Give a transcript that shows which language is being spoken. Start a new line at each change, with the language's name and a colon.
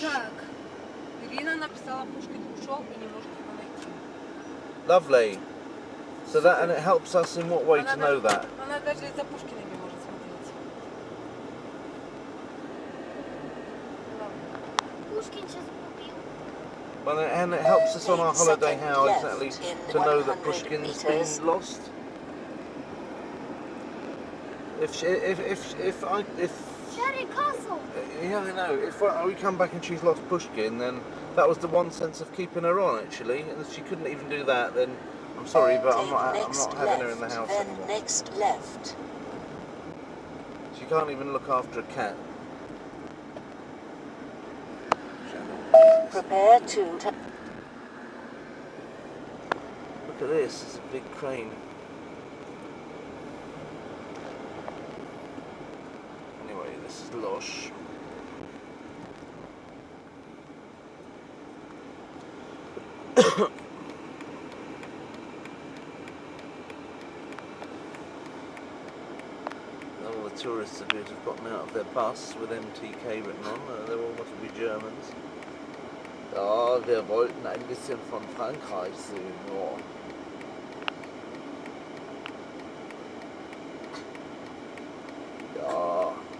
Russian: Так, Ирина написала, Пушкин ушел и не может его найти.
English: Lovely. So that, and it helps us in what way to know that?
Russian: Она даже за Пушкина не может смотреть. Пушкин сейчас убил.
English: Well, and it helps us on our holiday how exactly to know that Pushkin's been lost. If Cherry Castle. yeah, I know. If we come back and she's lost Pushkin, then that was the one sense of keeping her on actually. And if she couldn't even do that, then I'm sorry, but I'm not having her in the house anymore. Next left. She can't even look after a cat. Prepare to. Look at this. It's a big crane. Anyway, this is Loches. All the tourists appear to have gotten out of their bus with MTK written on. They all must be Germans.
German: Ja, wir wollten ein bisschen von Frankreich sehen. Ja. Ja.